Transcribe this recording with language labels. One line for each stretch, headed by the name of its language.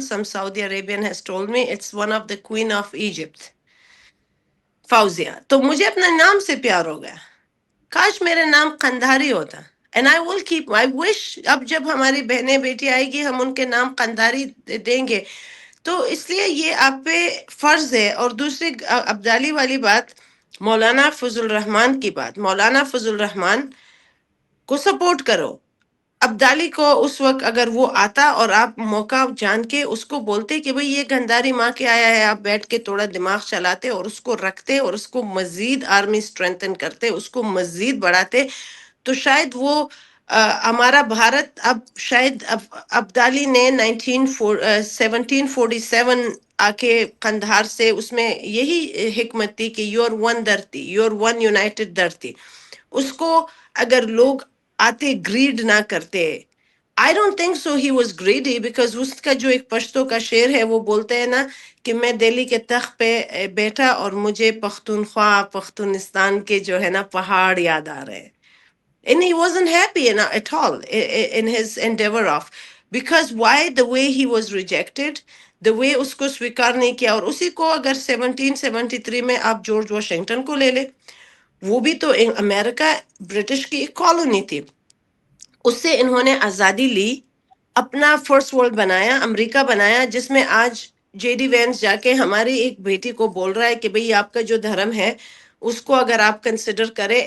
English: Some Saudi Arabian has told me it's one of the queen of Egypt, Fawzia.
Urdu: تو مجھے اپنے نام سے پیار ہو گیا. کاش میرا نام قندھاری ہوتا.
English: and I will keep, I wish
Urdu: اب جب ہماری بہنیں بیٹی آئے گی ہم ان کے نام قندھاری دیں گے. تو اس لیے یہ آپ پہ فرض ہے. اور دوسری ابدالی والی بات، مولانا فضل الرحمان کی بات، مولانا فضل الرحمان کو سپورٹ کرو. ابدالی کو اس وقت اگر وہ آتا اور آپ موقع جان کے اس کو بولتے کہ بھئی یہ گنداری ماں کے آیا ہے، آپ بیٹھ کے تھوڑا دماغ چلاتے اور اس کو رکھتے اور اس کو مزید آرمی اسٹرینتھن کرتے، اس کو مزید بڑھاتے، تو شاید وہ ہمارا بھارت اب شاید ابدالی نے 1747 آ کے قندھار سے، اس میں یہی حکمت تھی کہ
English: Your own دھرتی، your own united دھرتی.
Urdu: اس کو اگر لوگ آتے گریڈ نہ کرتے.
English: I don't think so he was greedy, because
Urdu: اس کا جو ایک پشتو کا شعر ہے وہ بولتے ہیں نا کہ میں دہلی کے تخت پہ بیٹھا اور مجھے پختونخوا پختونستان کے جو ہے نا پہاڑ یاد آ رہے ہیں.
English: And he wasn't happy at all in his endeavor of, because why? The way he was rejected, the way
Urdu: اس کو سویکار نہیں کیا. اور اسی کو اگر 1773 میں آپ جارج واشنگٹن کو لے لے، وہ بھی تو امریکہ برٹش کی ایک کالونی تھی. اس سے انہوں نے آزادی لی، اپنا فرسٹ ورلڈ بنایا، امریکہ بنایا، جس میں آج جے ڈی وینس جا کے ہماری ایک بیٹی کو بول رہا ہے کہ بھئی آپ کا جو دھرم ہے اس کو اگر آپ کنسیڈر کریں.